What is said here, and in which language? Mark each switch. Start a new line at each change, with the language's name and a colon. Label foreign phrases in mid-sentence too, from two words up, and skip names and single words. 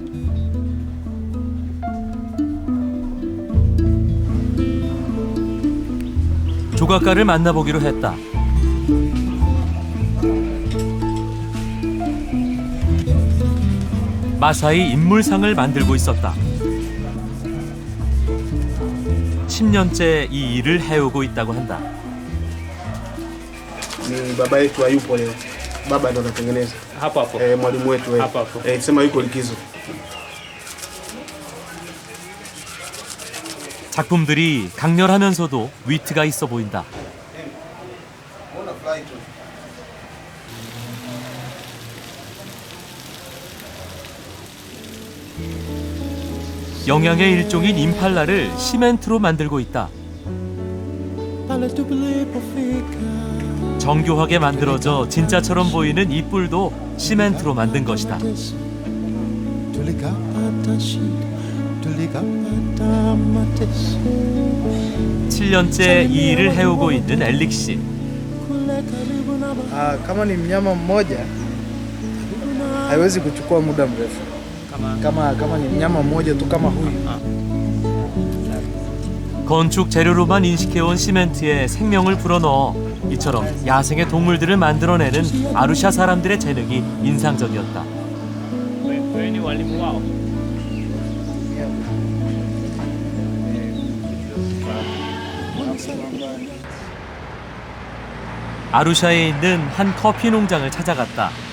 Korean: 조각가를 만나보기로 했다. 마사이 인물상을 만들고 있었다. 10년째 이 일을 해오고 있다고 한다.
Swahili: Ni baba yetu hayupo leo. Baba ndo anatengeneza. Hapo hapo. Mwalimu wetu Hapo hapo. sema yuko likizo.
Korean: 작품들이 강렬하면서도 위트가 있어 보인다. 영양의 일종인 임팔라를 시멘트로 만들고 있다. 정교하게 만들어져 진짜처럼 보이는 이 뿔도 시멘트로 만든 것이다. 7년째 이 일을 해오고 있는 엘릭 씨.
Swahili: Kama ni mnyama mmoja haiwezi kuchukua muda mrefu. Kama ni mnyama mmoja tu kama huyu.
Korean: 건축 재료로만 인식해온 시멘트에 생명을 불어넣어 이처럼 야생의 동물들을 만들어내는 아루샤 사람들의 재능이 인상적이었다. 아루샤에 있는 한 커피 농장을 찾아갔다.